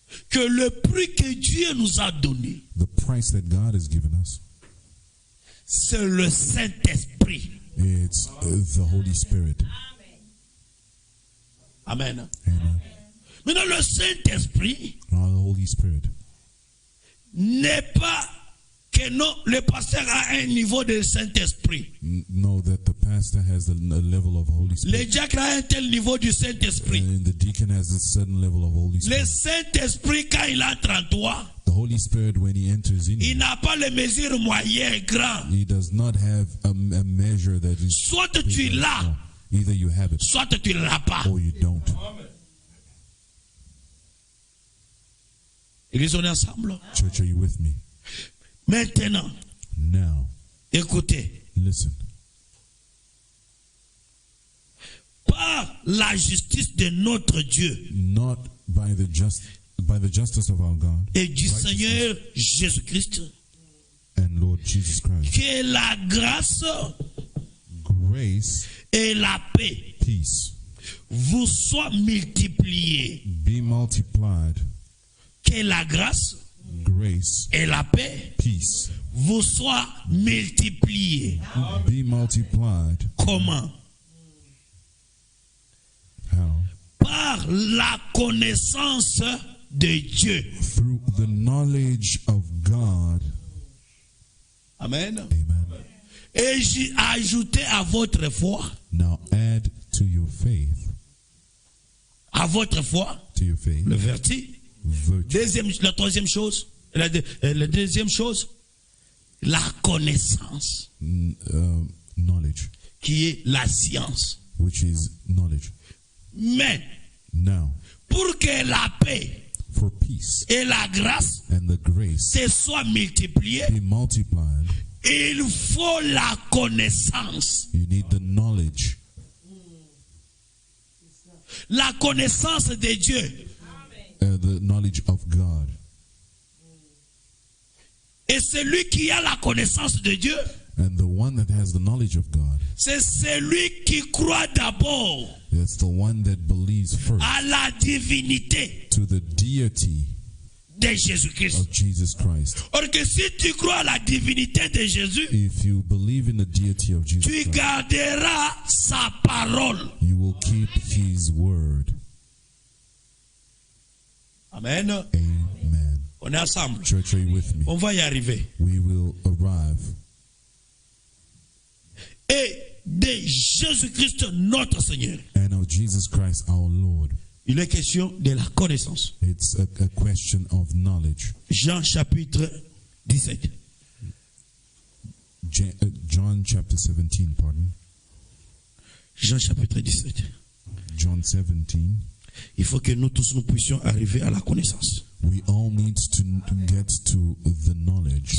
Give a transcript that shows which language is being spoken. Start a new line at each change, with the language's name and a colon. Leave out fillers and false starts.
French: que le prix que Dieu nous a donné,
English: The price that God has given us,
French: c'est le Saint-Esprit.
English: it's the Holy Spirit.
French: Amen.
English: Amen.
French: Maintenant, le Saint-Esprit
English: Now the Holy Spirit
French: n'est pas que non, le pasteur a un niveau de Saint-Esprit.
English: know that the pastor has a level of Holy
French: Le
English: Spirit,
French: diacre a un tel niveau du Saint-Esprit.
English: and the deacon has a certain level of Holy
French: Le
English: Spirit.
French: Saint-Esprit, quand il entre en toi,
English: The Holy Spirit, when he enters in
French: il
English: you,
French: n'a pas les mesures moyennes, grandes.
English: he does not have a measure that is
French: Soit tu
English: big or
French: l'as,
English: small. Either you have it
French: soit tu ne l'as pas.
English: or you don't.
French: Église, on est ensemble.
English: Church, are you with me?
French: Maintenant,
English: Now,
French: écoutez.
English: listen.
French: Par la justice de notre Dieu
English: Not by the justice of our God
French: et du Seigneur Jésus-Christ,
English: and Lord Jesus Christ,
French: que la grâce
English: grace,
French: et la paix
English: peace,
French: vous soient multipliées.
English: be multiplied.
French: Que la grâce
English: Grace,
French: et la paix
English: peace,
French: vous soient multipliées.
English: be multiplied.
French: Comment?
English: How?
French: Par la connaissance de Dieu.
English: Through the knowledge of God.
French: Amen.
English: Amen.
French: Et j'y ajouté à votre foi,
English: Now add to your faith,
French: à votre foi,
English: to your faith,
French: le vertu.
English: virtue.
French: La troisième chose, la deuxième chose, la connaissance,
English: Knowledge,
French: qui est la science.
English: which is knowledge.
French: Mais
English: Now,
French: pour que la paix
English: for peace
French: et la grâce
English: and the grace
French: se soient multipliées,
English: be multiplied,
French: il faut la connaissance.
English: you need the knowledge.
French: La connaissance de Dieu.
English: The knowledge of God.
French: Et celui qui a la connaissance de Dieu,
English: And the one that has the knowledge of God,
French: c'est celui qui croit d'abord
English: that's the one that believes first
French: à la divinité
English: to the deity
French: de Jésus-Christ.
English: of Jesus Christ.
French: Or que si tu crois à la divinité de Jésus,
English: If you believe in the deity of Jesus
French: tu garderas sa parole.
English: you will keep his word.
French: Amen.
English: Amen.
French: On est ensemble.
English: Church, are you with me?
French: On va y arriver.
English: We will arrive.
French: Et de Jésus-Christ notre Seigneur.
English: And of Jesus Christ our Lord.
French: Il est question de la connaissance.
English: It's a question of knowledge.
French: Jean chapitre 17.
English: John chapter 17, pardon.
French: Jean chapitre 17.
English: John 17.
French: Il faut que nous tous nous puissions arriver à la connaissance.
English: We all need to get to the knowledge.